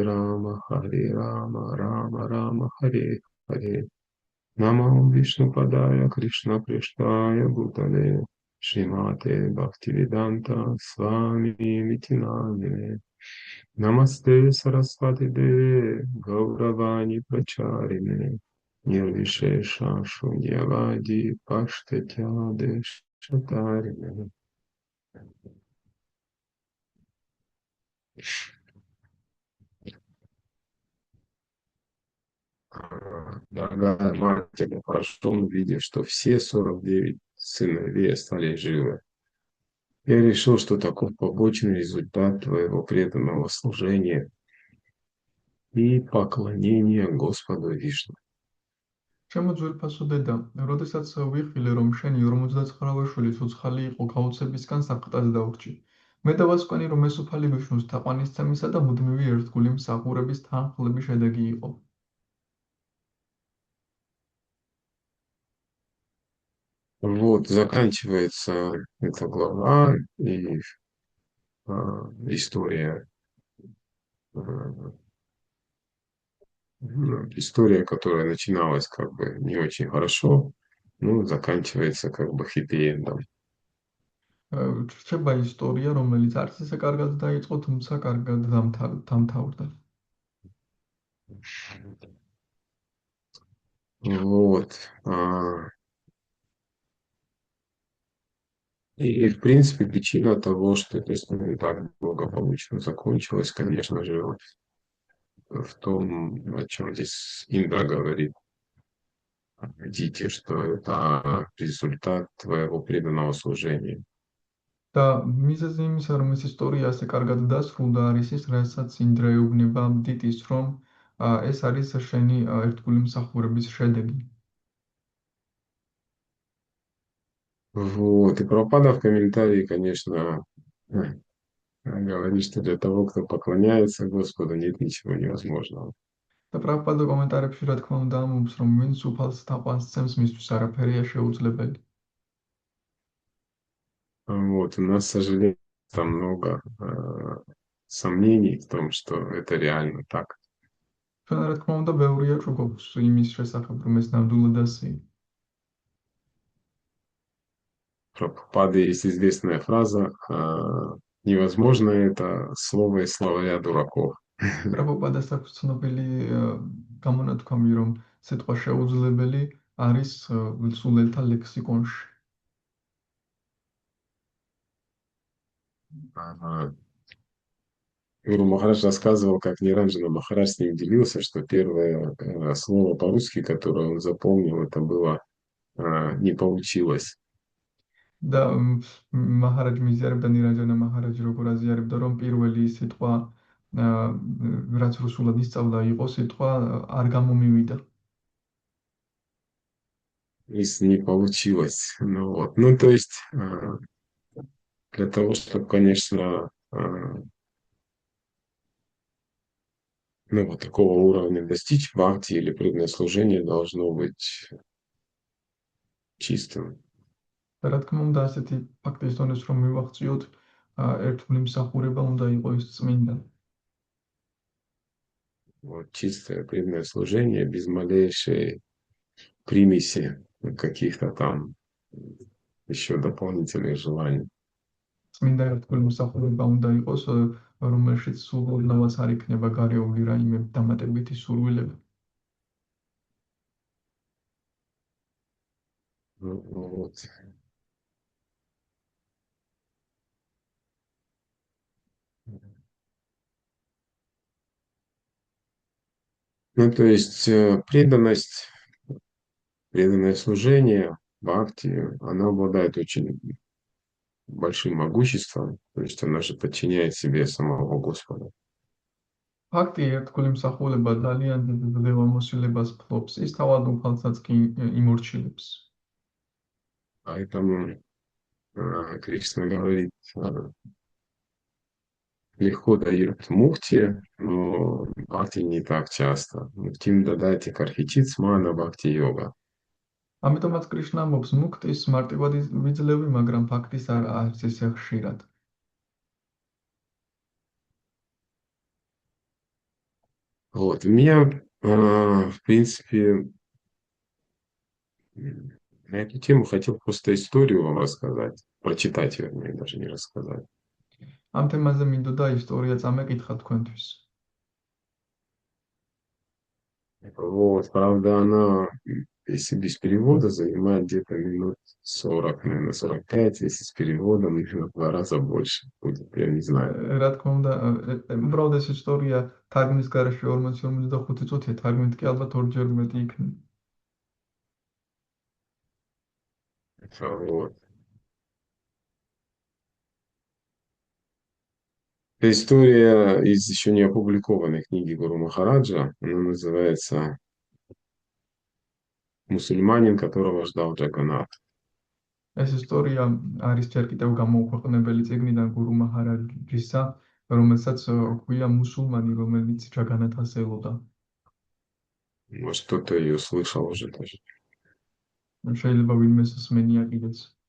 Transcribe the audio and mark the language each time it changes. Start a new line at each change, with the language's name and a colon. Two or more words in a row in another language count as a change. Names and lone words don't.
Sanskrit: राम राम राम हरे हरे नमो विष्णु पादाय कृष्ण प्रेष्ठाय भूतले श्रीमते भक्तिवेदान्त स्वामिन् इतिनामिने नमस्ते सारस्वते देवे गौरवाणी प्रचारिणे निर्विशेष शून्यवादि पाश्चात्य देशतारिणे.
Russian: Дорогая мать, тебя прошу, увидев, что все 49 сыновей остались живы. Я решил, что таков побочный результат твоего преданного служения и поклонения Господу Вишну.
Georgian: ჩემო ძვირფასო დედა, როდესაც ვიხილე, რომ შენი 59 შვილი ცოცხალი იყო გაუცებისგან საფრთხეს დაურჩი. მე დავასკვენი, რომ ეს უფალი ვიშნუს თაყვანისცემისა და მუდმივი ერთგული მსახურების თანხლების შედეგი იყო.
Russian: Вот, заканчивается эта глава, и история, история, которая начиналась как бы не очень хорошо, ну, заканчивается как бы хэппи-эндом.
Georgian: რჩება ისტორია, რომელიც არც ისე კარგად დაიწყო, თუმცა კარგად დამთავრდა.
Russian: Вот. И, в принципе, причина того, что эта история так благополучно закончилась, конечно же, в том, о чем здесь Индра говорит. Видите, что это результат твоего преданного служения.
Georgian: და მიზეზი იმისა, რომ ეს ისტორია ასე კარგად დასრულდა, არის ის, რასაც ინდრა ეუბნება დიდის, რომ ეს არის შენი ერთგული მსახურების შედეგი.
Russian: Вот. И Прабхупада в комментарии, конечно, говорит, что для того, кто поклоняется Господу, нет ничего невозможного.
Georgian: და პრაბჰუპადა კომენტარებში, რა თქმა უნდა, ამბობს, რომ ვინც უფალს თაყვანს ცემს, მისთვის არაფერია შეუძლებელი.
Russian: Вот. У нас, к сожалению, там много сомнений в том, что это реально так.
Georgian: ჩვენ, რა თქმა უნდა, ბევრია ჭუქობს იმის შესახებ, რომ ეს ნამდვილად ასეა.
Russian: Прабхупады есть известная фраза «Невозможно это слово из словаря дураков».
Georgian: პრაბჰუპადას აქვს ცნობილი გამონათქვამი, რომ სიტყვა შეუძლებელი არის სულელთა ლექსიკონში.
Russian: Гуру Махарадж рассказывал, как Ниранджана Махарадж с ним делился, что первое слово по-русски, которое он запомнил, это было «не получилось».
Georgian: და მაჰარაჯ მიზიარებდა ნირანჯანა მაჰარაჯი როგორ აზიარებდა, რომ პირველი სიტყვა რაც რუსულად ისწავლა იყო სიტყვა არ გამომივიდა.
Russian: Если не получилось. Ну, вот. Ну, то есть для того, чтобы, конечно, ну, вот такого уровня достичь, бхакти или преданное служение должно быть чистым.
Georgian: და რა თქმა უნდა, ასეთი ფაქტის დონეს რომ მივახციოთ, ერთგული მსახურება უნდა იყოს წმინდა.
Russian: Вот чистое преданное служение без малейшей примеси каких-то там еще дополнительных желаний.
Georgian: წმინდა ერთგული მსახურება უნდა იყოს, რომელშიც სულოდნელად არ იქნება გარეული რაიმე დამატებითი სურვილები.
Russian: Вот. Ну, то есть преданное служение, бхакти, оно обладает очень большим могуществом, то есть она же подчиняет себе самого Господа.
Georgian: ფაქტი ერთგული მსახურება ძალიან დიდ ძლევამოსილებას ფლობს, ის თავად უფალსაც კი იმორჩილებს.
Russian: Поэтому Кришна говорит, легко дает мукти, но бхакти не так часто.
Sanskrit: मुक्तिं ददाति कर्हिचित् स्म न भक्ति योगम्.
Georgian: ამიტომაც კრიშნა ამბობს მუქტის მარტივად ვიძლევი, მაგრამ ფაქტის არ არც ისე ხშირად.
Russian: Вот. Меня, в принципе, на эту тему хотел просто историю вам рассказать. Прочитать, вернее, даже не рассказать.
Georgian: ამ თემაზე მინდოდა ისტორია წამეკითხა თქვენთვის.
Russian: Вот, правда, она, если без перевода, занимает где-то минут 40, наверное, 45, если с переводом, еще в 2 раза больше будет, я не знаю.
Georgian: რა თქმა უნდა, უბრალოდ ეს ისტორია თარგმნის გარეშე 40-45 წუთია, თარგმნით კი ალბათ ორჯერ მეტი იქნება.
Russian: Вот. Это история из еще не опубликованной книги Гуру Махараджа. Она называется «Мусульманин, которого ждал Джаганнат».
Georgian: ეს ისტორია არის ჯერ კიდევ გამოუქვეყნებელი წიგნიდან გურუ მაჰარაჯისა, რომელსაც ჰქვია მუსულმანი, რომელიც ჯაგანათას ელოდა.
Russian: Может, кто-то ее слышал уже даже.
Georgian: შეიძლება ვინმეს სმენია კიდეც.